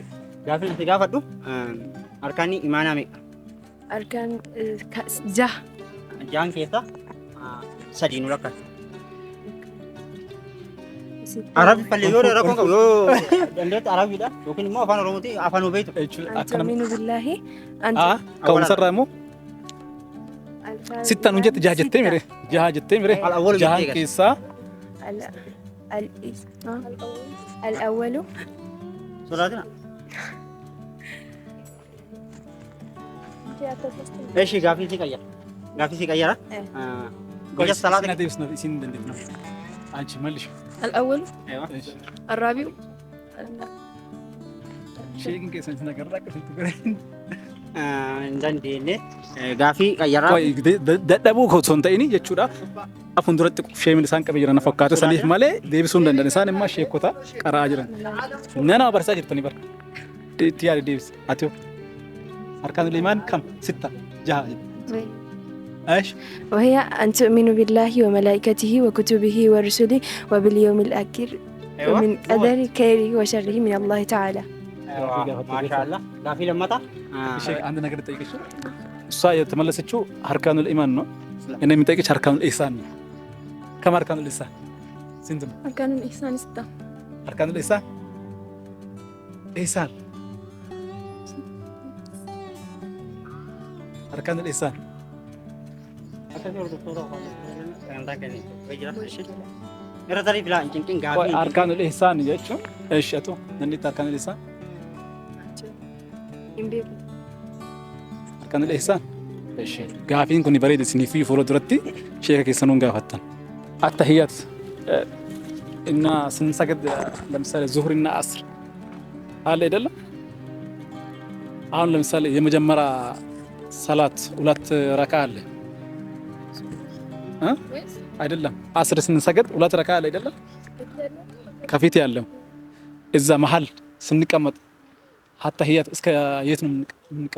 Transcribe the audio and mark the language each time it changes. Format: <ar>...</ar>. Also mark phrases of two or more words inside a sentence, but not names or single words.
<om>Gaaffiin ati gaafadhu arkaanni imaanaa meeqa? Arkaan jah. Jaan keessa sadii nu lakkaa'e. Arabi fallee yoo rakkoon qabu yoo dandeetti arabiidha yookiin immoo afaan oromooti afaan obeetu.</om> <ar>أن تؤمنوا بالله</ar> <om>Ka'umsarraa immoo sittaan nu jette jaha jettee mire. Jaha jettee mire.</om> <ar>Al-awwalu</ar> <om>Jahaan jettee keessaa</om> <ar>الأول</ar> <om>Sodaatina. Eshi gaaffii si qayyara. Gaaffii si qayyara. Guyyaa salaata. Isin adeemsina isin dandeettina. Achi mallishu.</om> <ar>الأول الرابع</ar> <om>Sheekin keessan isin agarraa akkasitti gareen. Hin dandeenye gaaffii qayyaraa. Dadhabuu osoo hin ta'in jechuudha. Fuulduratti sheemin isaan qabee jiran fakkaata saniif malee deebisuu hin danda'an. Isaan immoo sheekota qaraa jiran. Nama barsiisaa jirtanii bara. Itti yaade deebisa. Ati hoo? Arkaan limaan kam? Sitta. Jaha.</om> <ar>ايش؟ وهي أن تؤمنوا بالله وملائكته وكتبه ورسله وباليوم الآخر ومن قدر خيره وشره من الله تعالى. ما شاء الله.</ar> <om>gaaffii lammataa.</om> <am>ishee andi ነገር ጠይቅሽ እሷ የተመለሰችው አርካኑል ኢማን ነው። እኔ የምጠይቅሽ አርካኑል ኢህሳን ነው። ከም አርካኑል ኢህሳን ስንት ነው?</am> <ar>أركان الإحسان ستة.</ar> <am>አርካኑል ኢህሳን ኢህሳን አርካኑል ኢህሳን</am> <om>Irra tarii filaa hin cinqin</om> <am>ቆይ</am> <om>gaafii.</om> <am>አርካኑል ኢህሳን jechuun እሺ አቶ እንዴት አርካኑል ኢህሳን አርካኑል ኢህሳን እሺ</am> <om>gaafiin kun bareeda isinii fi fuula duratti sheeka keessanuun gaafattan</om> <am>አተህያት እና ስንሰግድ ለምሳሌ ዙሁር እና አስር አለ አይደለም። አሁን ለምሳሌ የመጀመሪያ ሰላት ሁለት ረካ አለ አይደለም። አስር ስንሰግድ ሁለት ረካ አለ አይደለም። ከፊት ያለው እዛ መሀል ስንቀመጥ አተህያት እስከ የት ነው የምንቀራ?</am>